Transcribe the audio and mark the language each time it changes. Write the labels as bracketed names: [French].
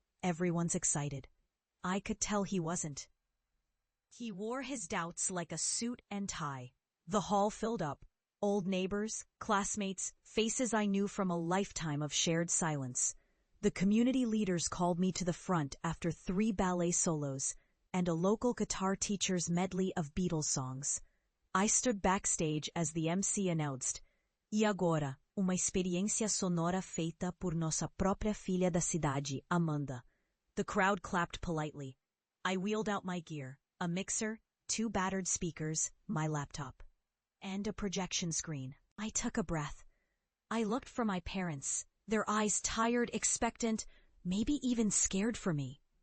[English] "Everyone's excited." I could tell he wasn't. He wore his doubts like a suit and tie. The hall filled up. Old neighbors, classmates, faces I knew from a lifetime of shared silence. The community leaders called me to the front after 3 ballet solos and a local guitar teacher's medley of Beatles songs. I stood backstage as the MC announced, [Portuguese] "E agora, uma experiência sonora feita por nossa própria filha da cidade, Amanda." [English] The crowd clapped politely. I wheeled out my gear, a mixer, 2 battered speakers, my laptop, and a projection screen. I took a breath. I looked for my parents, their eyes tired, expectant, maybe even scared for me.